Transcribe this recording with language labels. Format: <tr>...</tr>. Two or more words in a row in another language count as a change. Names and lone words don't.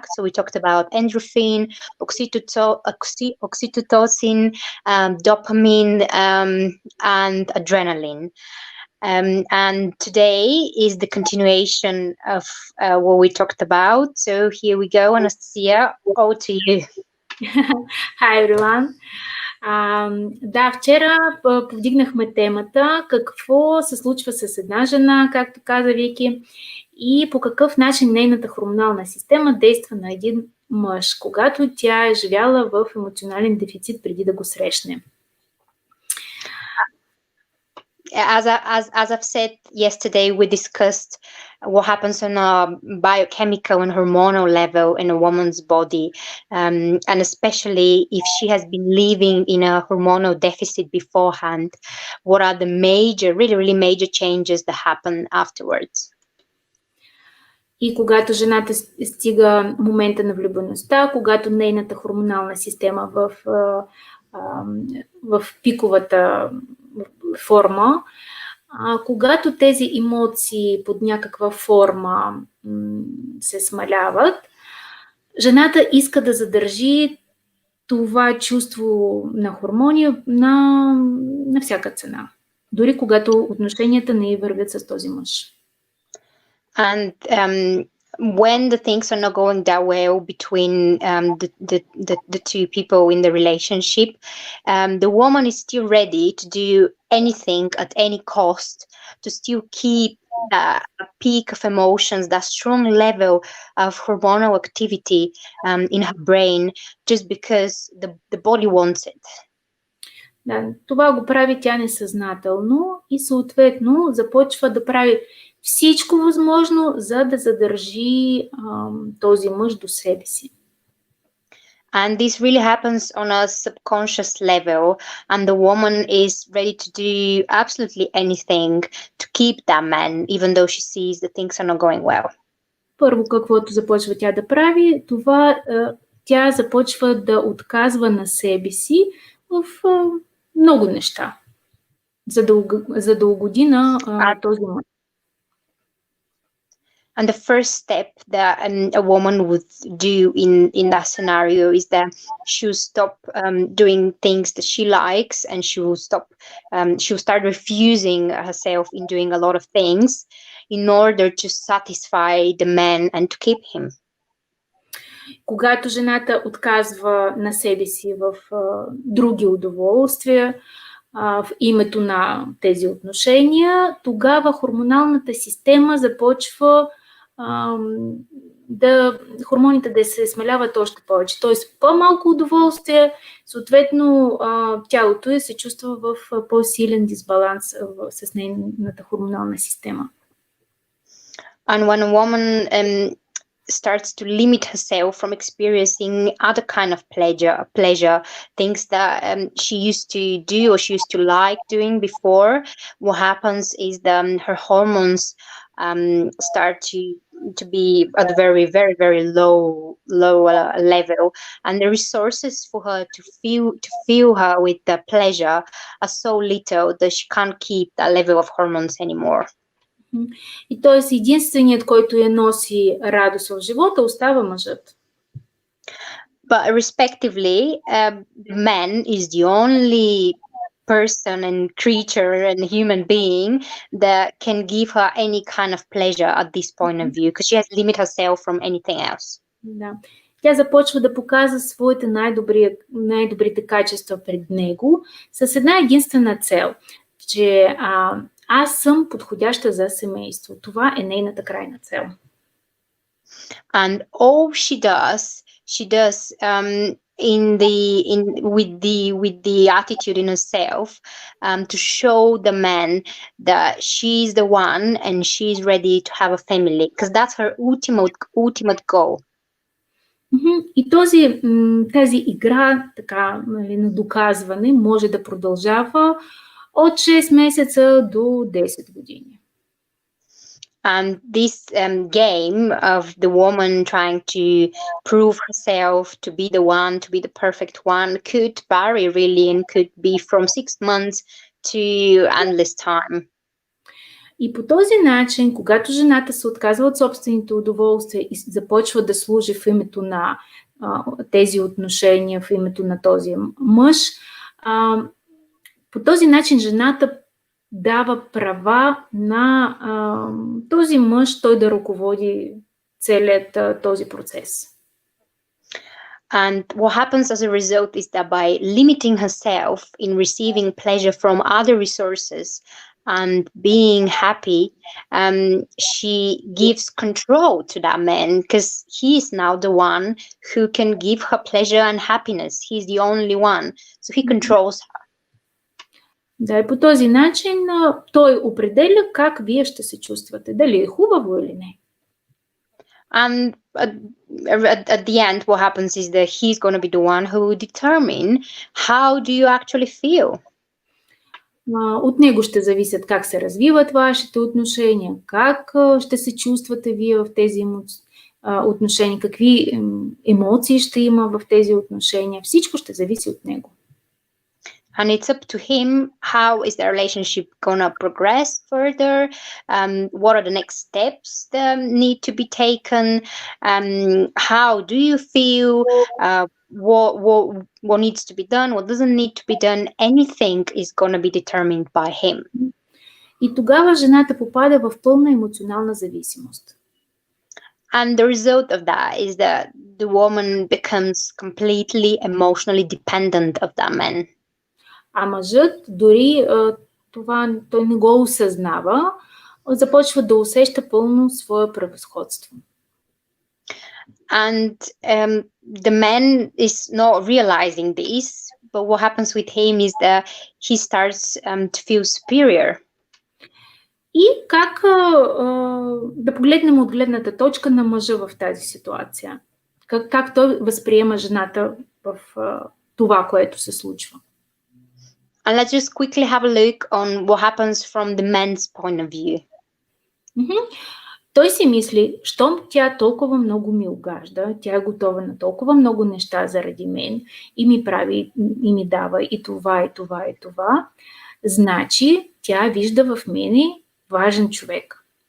<en>So we talked about endorphin, oxytocin, dopamine, and adrenaline. And today is the continuation of what we talked about. So here we go, Anastasia, over to you. Hi everyone.</en> <bg>Да, вчера повдигнахме темата какво се случва с една жена, както каза Вики, и по какъв начин нейната хормонална система действа на един мъж, когато тя е живяла в емоционален дефицит преди да го срещне.</bg> <en>As I've said yesterday, we discussed what happens on a biochemical and hormonal level in a woman's body, and especially if she has been living in a hormonal deficit beforehand, what are the major, really major changes that happen afterwards.</en> <bg>И когато жената стига момента на влюбеността, когато нейната хормонална система в пиковата форма, когато тези емоции под някаква форма се смаляват, жената иска да задържи това чувство на хормони на всяка цена, дори когато отношенията не вървят с този мъж.</bg> <en>And when the things are not going that well between the two people in the relationship, the woman is still ready to do anything at any cost to still keep that peak of emotions, that strong level of hormonal activity in her brain, just because the body wants it.</en> <bg>Да, това го прави тя несъзнателно и съответно започва да прави всичко възможно, за да задържи този мъж до себе си.</bg> <en>And this really happens on a subconscious level, and the woman is ready to do absolutely anything to keep that man, even though she sees that things are not going well.</en> <bg>Първо, каквото започва тя да прави, това тя започва да отказва на себе си в много неща, за да угоди на този мъж.</bg> <en>And the first step that a woman would do in that scenario is that she'll stop doing things that she likes, and she'll start refusing herself in doing a lot of things in order to satisfy the man and to keep him.</en> <bg>Когато жената отказва на себе си в други удоволствия, в името на тези отношения, тогава хормоналната система започва хормоните да се смаляват още повече. Т.е. по-малко удоволствие, съответно тялото се чувства в по-силен дисбаланс с нейната хормонална система.</bg> <en>And when a woman starts to limit herself from experiencing other kind of pleasure, things that she used to do or she used to like doing before, what happens is that her hormones start to be at a very low level, and the resources for her to fill her with the pleasure are so little that she can't keep that level of hormones anymore.</en> <bg>И т.е. единственият, който я носи радост в живота, остава мъжът.</bg> <en>But respectively, the man is the only person and creature and human being that can give her any kind of pleasure at this point of view, because she has limited herself from anything else.</en> <bg>Да. Тя започва да показва своите най-добрите качества пред него с една единствена цел, че аз съм подходяща за семейство. Това е нейната крайна цел.</bg> <en>And all she does with the attitude in herself, to show the man that she's the one and she's ready to have a family, because that's her ultimate goal.</en> <bg>И тази игра, така, нали, на доказване може да продължава от 6 месеца до 10 години.</bg> <en>And this game of the woman trying to prove herself to be the one, to be the perfect one, could vary really, and could be from 6 months to endless time.</en> <bg>И по този начин, когато жената се отказва от собствените удоволствия и започва да служи в името на тези отношения, в името на този мъж, по този начин жената дава права на този мъж, той да ръководи целият този процес.</bg> <en>And what happens as a result is that by limiting herself in receiving pleasure from other resources and being happy, she gives control to that man, because he is now the one who can give her pleasure and happiness. He's the only one, so he controls her.</en> <bg>Да, и по този начин той определя как вие ще се чувствате, дали е хубаво или не.</bg> <en>And at the end, what happens is that he's going to be the one who will determine how do you actually feel.</en> <bg>От него ще зависят как се развиват вашите отношения, как ще се чувствате вие в тези отношения, какви емоции ще има в тези отношения. Всичко ще зависи от него.</bg> <en>And it's up to him how is the relationship gonna progress further, what are the next steps that need to be taken, how do you feel, what needs to be done, what doesn't need to be done. Anything is gonna be determined by him.</en> <bg>И тогава жената попада в пълна емоционална зависимост.</bg> <en>And the result of that is that the woman becomes completely emotionally dependent of that man.</en> <bg>А мъжът, дори това той не го осъзнава, започва да усеща пълно свое превъзходство.</bg> <en>And the man is not realizing this, but what happens with him is that he starts to feel superior.</en> <bg>И как да погледнем от гледната точка на мъжа в тази ситуация? Как той възприема жената в това, което се случва?</bg> <en>And let's just quickly have a look on what happens from the man's point of view.</en> <bg>Той си мисли, щом тя толкова много ми угажда, тя е готова на толкова много неща заради мен и ми прави, и ми дава и това, и това, и това, значи тя вижда в мене важен човек.</bg>